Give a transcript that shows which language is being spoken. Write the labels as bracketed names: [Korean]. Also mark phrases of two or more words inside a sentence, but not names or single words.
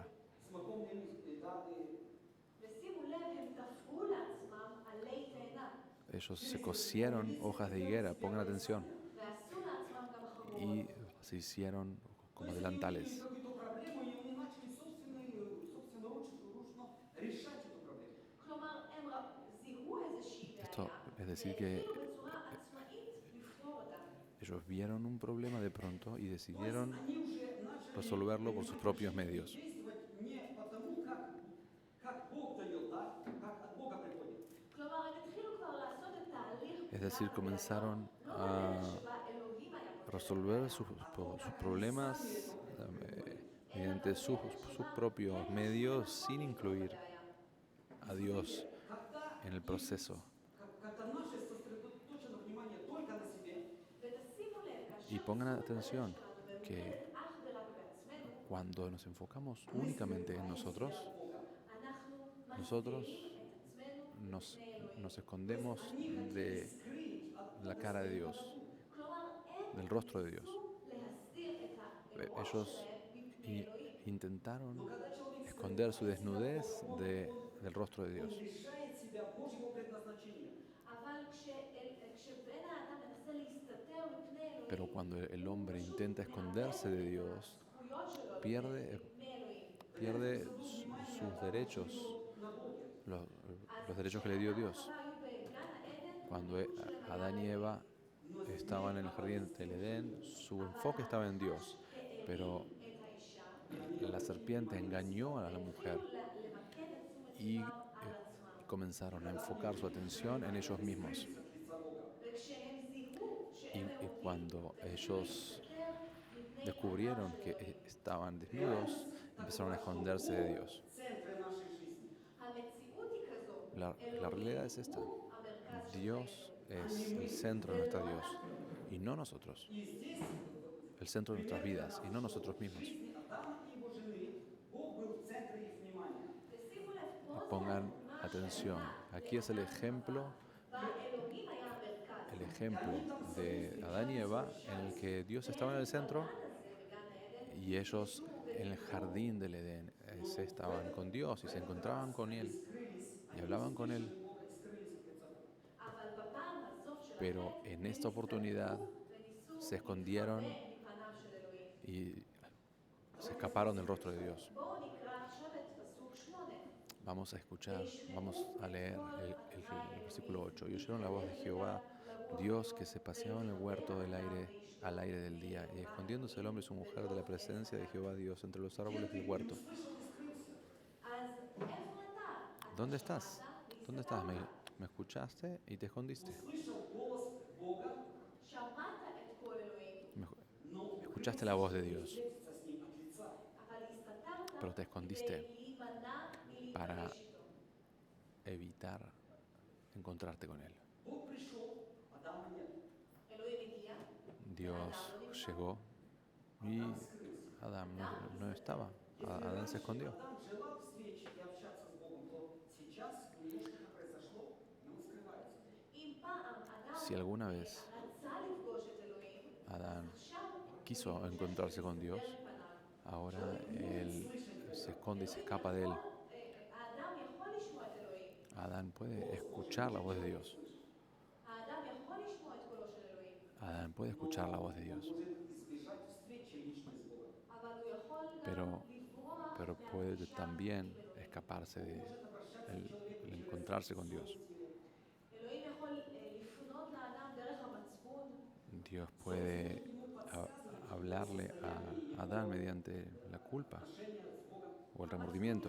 [Russian] Смоковные даты. [Hebrew] ושימו לב, הם תפרו לעצמם עלי תאנה, [Spanish] Ellos se cosieron hojas de higuera, pongan atención, [Hebrew] ועשו לעצמם גם חגורות. [Spanish] y se hicieron como delantales. [Russian] Какую-то проблему, и они начали собственноручно решать эту проблему. [Hebrew] כלומר, הם זיהו איזושהי [Spanish] Esto [Hebrew] בעיה, [Spanish] es decir que [Hebrew] והתחילו בצורה עצמאית לפתור אותה. [Spanish] ellos vieron un problema de pronto y decidieron [Russian] Они уже начали [Spanish] resolverlo por sus propios medios. [Russian] действовать не потому, как Бог дает, да, как от Бога приходит. [Hebrew] כלומר, הם התחילו כבר לעשות את תהליך [Spanish] Es decir, comenzaron a resolver sus problemas mediante sus propios medios sin incluir a Dios en el proceso. [Russian] Когда наше сосредоточено внимание только на себе, [Hebrew] ותשימו לב, [Spanish] Y [Hebrew] כאשר [Spanish] pongan [Hebrew] תשומת הלב [Spanish] atención [Hebrew] שלנו [Spanish] que [Hebrew] ממוקדת אך ורק בעצמנו, [Spanish] cuando nos enfocamos únicamente en nosotros, [Hebrew] אנחנו [Spanish] nosotros [Hebrew] מסתירים את עצמנו [Spanish] nos, [Hebrew] מפני אלוהים. [Spanish] nos escondemos de la cara de Dios, [Hebrew] כלומר, הם [Spanish] del rostro de Dios. [Hebrew] ניסו להסתיר את האלוהות [Spanish] Ellos [Hebrew] שלהם מפני אלוהים. [Spanish] intentaron esconder su desnudez del rostro de Dios. [Russian] он лишает себя Божьего предназначения. [Hebrew] אבל כשבן האדם מנסה להסתתר מפני אלוהים, [Spanish] Pero cuando el hombre intenta esconderse de Dios, [Hebrew] הזכויות שלו [Spanish] pierde, [Hebrew] מאלוהים. [Spanish] pierde sus derechos, los derechos que le dio Dios. [Hebrew] חווה היו בגן העדן, [Spanish] Cuando Adán y Eva estaban en el jardín del Edén, su enfoque estaba en Dios, pero [Hebrew] את האישה, [Spanish] la serpiente engañó a la mujer [Hebrew] למקד את תשומת [Spanish] y [Hebrew] ליבם על עצמם. [Spanish] comenzaron a enfocar su atención en ellos mismos. [Hebrew] וכשהם זיהו [Spanish] Y, [Hebrew] שהם [Spanish] y cuando ellos [Hebrew] להסתתר מפני [Spanish] descubrieron que estaban desnudos, empezaron a esconderse de Dios. [Russian] В центре нашей жизни. [Hebrew] המציאות היא כזו, [Spanish] La realidad es esta. [Hebrew] המרכז של [Spanish] Dios es el centro de nuestra Dios y no nosotros. [Russian] И здесь, [Spanish] El centro de nuestras vidas y no nosotros mismos. [Russian] в жизни Адама и его жены, Бог был в центре их внимания. [Hebrew] ושימו לב, פה זה [Spanish] Pongan [Hebrew] הדוגמה [Spanish] atención. [Hebrew] שהייתה [Spanish] Aquí es el ejemplo, [Hebrew] בה אלוהים היה המרכז. [Spanish] el ejemplo de Adán y Eva en el que Dios estaba en el centro [Hebrew] הזה בגן העדן, [Spanish] y ellos en el jardín del Edén se estaban con Dios y se encontraban con Él y hablaban con Él. [Hebrew] אבל בפעם הזאת של [Spanish] Pero en esta oportunidad [Hebrew] וניסו [Spanish] se escondieron [Hebrew] מפניו של אלוהים. [Spanish] y se escaparon del rostro de Dios. [Hebrew] בואו נקרא עכשיו את פסוק 8. [Spanish] Vamos a escuchar, vamos a leer el versículo 8. Y oyeron la voz de Jehová, Dios que se paseaba en el huerto al aire del día, y escondiéndose el hombre y su mujer de la presencia de Jehová Dios entre los árboles del huerto. [Hebrew] אז איפה אתה? [Spanish] ¿Dónde estás? ¿Dónde estás? Me escuchaste y te escondiste. [Russian] Слышал голос Бога, [Hebrew] שמעת את קול אלוהים, [Russian] но [Spanish] Escuchaste la voz de Dios, [Russian] встретиться с ним от лица. [Hebrew] אבל הסתתרת [Spanish] pero te escondiste [Hebrew] להימנע [Spanish] para [Hebrew] מלהיפגש איתו. [Spanish] evitar encontrarte con Él. [Russian] Бог пришел, Адама нет. [Hebrew] אלוהים הגיע, [Spanish] Dios llegó y Adán no estaba. Adán se escondió. [Russian] Адам желал встречи и общаться с Богом, то сейчас у него что-то произошло, и он скрывается. [Hebrew] אם פעם אדם [Spanish] Si alguna vez [Hebrew] רצה לפגוש את אלוהים, [Spanish] Adán [Hebrew] עכשיו [Spanish] quiso encontrarse con Dios, [Hebrew] מפניו. [Spanish] ahora él se esconde y se escapa de él. [Hebrew] האדם יכול לשמוע את אלוהים, [Spanish] Adán puede escuchar la voz de Dios. [Hebrew] האדם יכול לשמוע את קולו של אלוהים, [Spanish] Adán puede escuchar la voz de Dios, [Russian] Может избежать встречи личной с Богом. [Hebrew] אבל הוא יכול גם [Spanish] pero, [Hebrew] לברוח [Spanish] pero puede [Hebrew] מהפגישה [Spanish] también [Hebrew] עם אלוהים. [Spanish] escaparse de el encontrarse con Dios. [Hebrew] אלוהים יכול לפנות לאדם דרך המצפון, [Spanish] Dios puede hablarle a Adán mediante la culpa o el remordimiento.